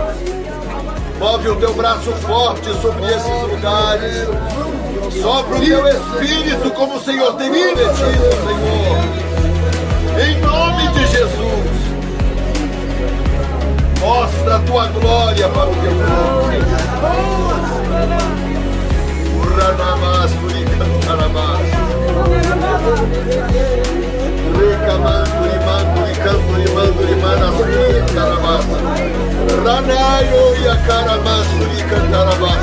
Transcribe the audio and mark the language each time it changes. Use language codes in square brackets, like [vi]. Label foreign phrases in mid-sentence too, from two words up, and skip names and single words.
[pt] Move o teu braço forte sobre esses lugares. Sopra o teu Espírito como o Senhor tem prometido, Senhor. Em nome de Jesus. Mostra a tua glória para o teu povo. Uranamasuri cantarabas. Recamanduri manduri canturi manduri manasuri cantarabas. Ranayo yakaramasuri cantarabas.